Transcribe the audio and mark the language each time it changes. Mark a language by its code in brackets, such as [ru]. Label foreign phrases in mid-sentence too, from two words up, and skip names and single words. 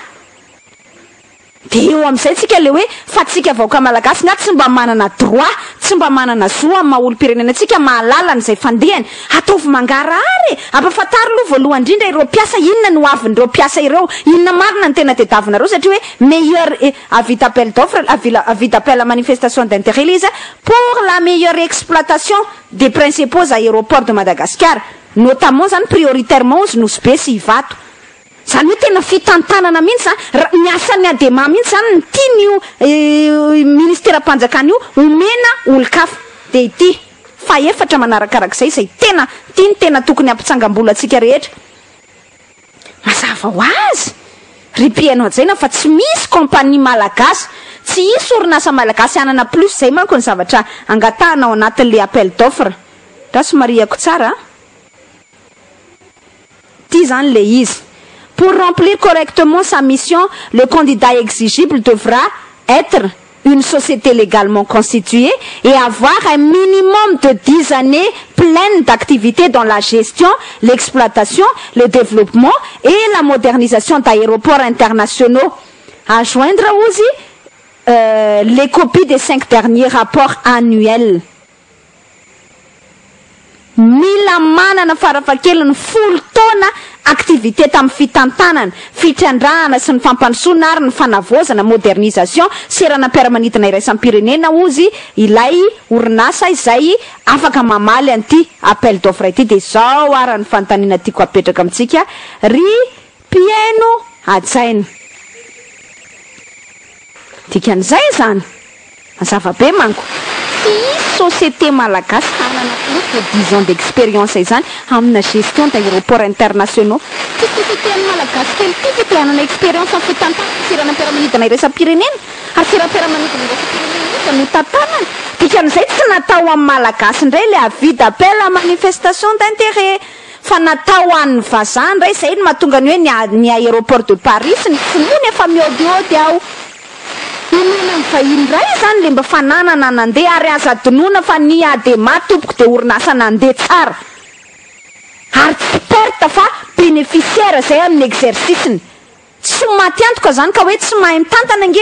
[mg] De eo am'izay tsika le hoe fa tsika vahoaka malagasy na tsy mba manana droit tsy mba manana zo amin'ny maha-olo-pirenena tsika mahalala n'izay fandehany ataovy mangarahary ampafantary aloha voalohany indrindra ireo mpiasa inona no avin'ireo mpiasa ireo inona marina ny tena tediavinareo satria hoe [fr] meilleur avis d'appel d'offre avis d'appel à manifestation d'intérêt [mg] le izy [fr] pour la meilleure exploitation des principaux aéroports de Madagascar notamment [mg] zany prioritairement ozy nosy be sy hivato. Zany hoe tena fitantanana mihitsy ny asan'ny adema mihitsy zany ny tian'io ministèram-panjakana io omena olo-kafa de ity fa efatra manarakarak'izay izay tena tiany tena tokony ampitsangam-bola atsika rehetra. Mazava ho azy ripianao anjaina fa tsy misy compagnie malagasy tsy isy orinasa malagasy anana plus zay manko ny zavatra angatahanao anatin'le [fr] appel d'offre. [mg] Raha somariako tsara ty zany le izy. [fr] Pour remplir correctement sa mission, le candidat exigible devra être une société légalement constituée et avoir un minimum de 10 années pleines d'activité dans la gestion, l'exploitation, le développement et la modernisation d'aéroports internationaux. À joindre aussi les copies des 5 derniers rapports annuels. [mg] Mila manana farafahakeliny folo taona activité tamin'ny fitantanana fitrandrahana sy ny fampandrosoana ary ny fanavozana modernisation seranam-piaramanidina iraisam-pirenena ozy ilay orinasa izay afaka mamaly an'ity [fr] appel d'offre [mg] ity de zao ary ny fanontaniana tiako apetraka amintsika ry mpiaino ajaina dikan'izay zany mazava be manko société malagasy anana [fr] plus de 10 ans d'expérience [mg] izany amina [fr] gestion d'aéroports internationaux. [mg] Société malagasy kely anana expérience amin'ny fitantana seranam-piaramanidina iraisam-pirenena ary seranam-piaramanidina iraisam-pirenena no tantanana. Dikan'izay tsy natao amin'ny malagasy indray le [fr] avis d'appel à manifestation d'intérêt [mg] fa natao an'ny vazaha indray zay no mahatonga ny hoe ny aéroport de Paris ny finoany efa miodiody ao. Inona ny vahiny ray zany le mba fananana nandeha ary aza donona fa ny adema tompoko de orinasa nandeha tsara ary tsy perte fa bénéficiaire zay amin'ny exercice-ny tsy maty antoka zany ka hoe tsy mahay mitantana nge